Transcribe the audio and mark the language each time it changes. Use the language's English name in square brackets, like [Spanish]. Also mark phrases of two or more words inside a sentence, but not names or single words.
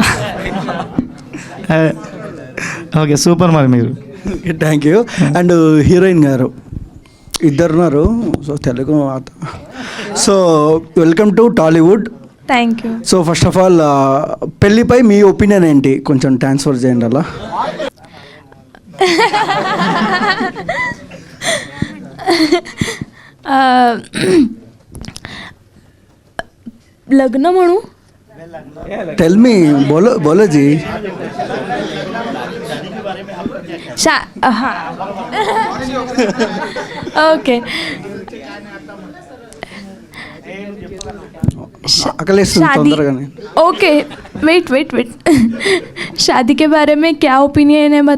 [English] Okay, super. [Telugu] మరి మీరు [English] Thank you. and heroine [Telugu] గారు ఇద్దరున్నారు, సో తెలుగు. [English] So welcome to Tollywood. Thank you. [Telugu] సో [English] first of all [Telugu] పెళ్ళిపై మీ ఒపీనియన్ ఏంటి, కొంచెం ట్రాన్స్ఫర్ చేయండి అలా. [Marathi] लग्न म्हणू? [English] Tell me, [Hindi] बोलो जी. हाँ ओके. शादी, [English] okay, wait [Hindi] शादी के बारे में क्या ओपिनियन है?